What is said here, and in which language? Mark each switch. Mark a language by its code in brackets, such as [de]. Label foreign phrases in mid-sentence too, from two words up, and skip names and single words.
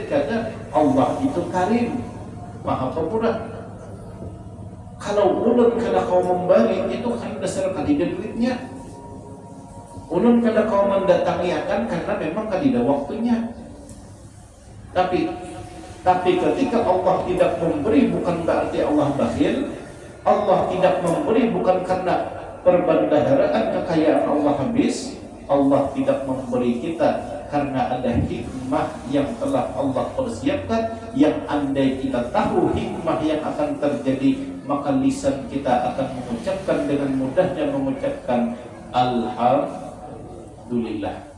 [id] Kadang Allah itu karim, maha pemurah. [bjn] Kalau ulun kada kau memberi itu kan dasar kadida duitnya. Ulun kada kau mendatangi akan karena memang kadida waktunya. [id] Tapi ketika Allah tidak memberi bukan berarti Allah bakhil. Allah tidak memberi bukan karena perbendaharaan kekayaan Allah habis. Allah tidak memberi kita karena ada hikmah yang telah Allah persiapkan, yang andai kita tahu hikmah yang akan terjadi, maka lisan kita akan mengucapkan dengan mudahnya mengucapkan alhamdulillah.